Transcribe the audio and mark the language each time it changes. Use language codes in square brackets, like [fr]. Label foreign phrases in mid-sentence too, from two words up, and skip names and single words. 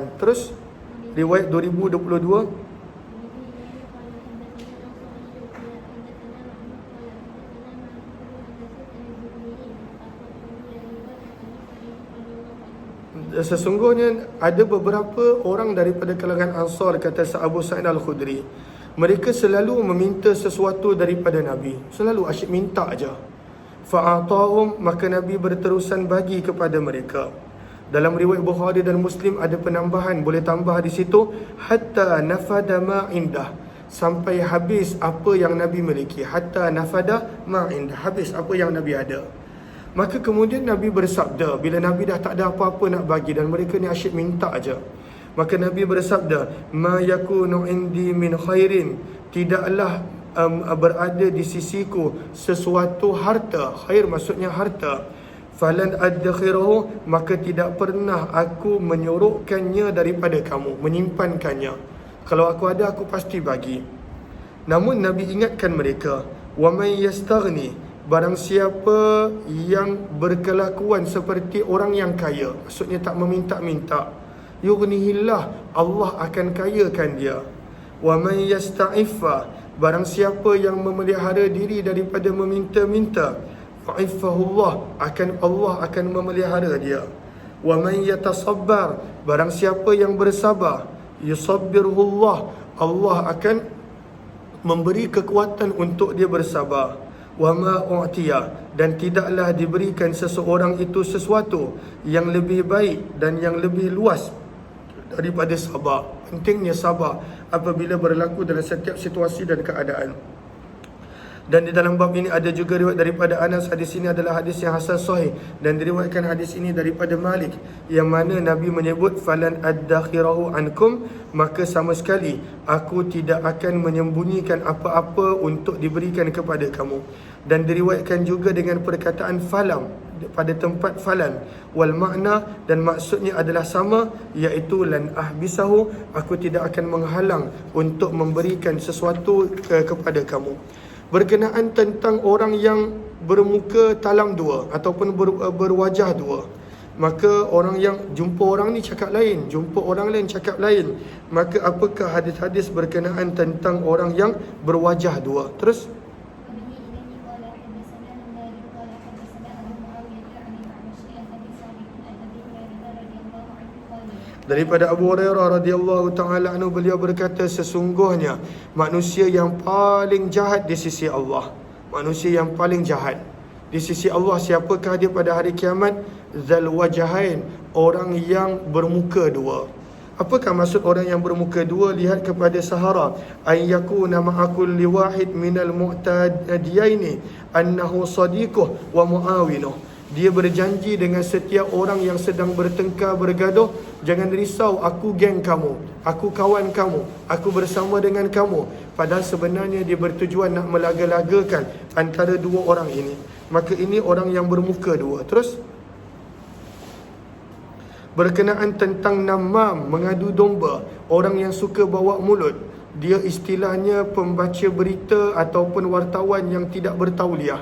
[ms] Terus riwayat 2022, sesungguhnya ada beberapa orang daripada kalangan Ansar, kata Abu Sa'id Al-Khudri, mereka selalu meminta sesuatu daripada Nabi, selalu asyik minta aja. Fa'atahum, maka Nabi berterusan bagi kepada mereka. Dalam riwayat Bukhari dan Muslim ada penambahan, boleh tambah di situ, [ar] حتى نفد ما عنده, [ms] sampai habis apa yang Nabi miliki. [ar] حتى نفد ما عنده, [ms] habis apa yang Nabi ada. Maka kemudian Nabi bersabda, bila Nabi dah tak ada apa-apa nak bagi dan mereka ni asyik minta aja, maka Nabi bersabda, [ar] ما يكون عندي من خير, [ms] tidaklah berada di sisiku sesuatu harta, khair maksudnya harta, [ar] فلن أدخره, [ms] maka tidak pernah aku menyorokkannya daripada kamu, menyimpankannya. Kalau aku ada, aku pasti bagi. Namun Nabi ingatkan mereka, [ar] ومن يستغن, [ms] barang siapa yang berkelakuan seperti orang yang kaya, maksudnya tak meminta-minta, yughnihillah, Allah akan kayakan dia. [ar] ومن يستعفف, [ms] barang siapa yang memelihara diri daripada meminta-minta, fa'iffahullah, Allah akan memelihara dia. [ar] ومن يتصبر, [ms] barang siapa yang bersabar, yusabbirullah, Allah akan memberi kekuatan untuk dia bersabar. [ar] وما أعطي, [ms] dan tidaklah diberikan seseorang itu sesuatu yang lebih baik dan yang lebih luas daripada sabar. Pentingnya sabar apabila berlaku dalam setiap situasi dan keadaan. Dan di dalam bab ini ada juga riwayat daripada Anas. Hadis ini adalah hadis yang hasan sahih, dan diriwayatkan hadis ini daripada Malik, yang mana Nabi menyebut, [ar] فلن أدخره عنكم, [ms] maka sama sekali aku tidak akan menyembunyikan apa-apa untuk diberikan kepada kamu. Dan diriwayatkan juga dengan perkataan falam, pada tempat falan, [ar] والمعنى, [ms] dan maksudnya adalah sama, iaitu [ar] لن أحبسه, [ms] aku tidak akan menghalang untuk memberikan sesuatu kepada kamu. Berkenaan tentang orang yang bermuka talam dua ataupun berwajah dua, maka orang yang jumpa orang ni cakap lain, jumpa orang lain cakap lain, maka apakah hadis-hadis berkenaan tentang orang yang berwajah dua? Terus daripada Abu Hurairah [ar] رضي الله تعالى عنه, [ms] beliau berkata, sesungguhnya manusia yang paling jahat di sisi Allah, manusia yang paling jahat, Di sisi Allah, siapakah dia pada hari kiamat? [ar] ذا الوجهين, [ms] orang yang bermuka dua. Apakah maksud orang yang bermuka dua? Lihat kepada Sahara, [ar] أي يكون مع كل واحد من المتعاديين أنه صديقه ومعاونه. [ms] Dia berjanji dengan setiap orang yang sedang bertengkar, bergaduh, jangan risau, aku geng kamu, aku kawan kamu, aku bersama dengan kamu. Padahal sebenarnya dia bertujuan nak melaga-lagakan antara dua orang ini. Maka ini orang yang bermuka dua. Terus berkenaan tentang namam, mengadu domba, orang yang suka bawa mulut, dia istilahnya pembaca berita ataupun wartawan yang tidak bertauliah.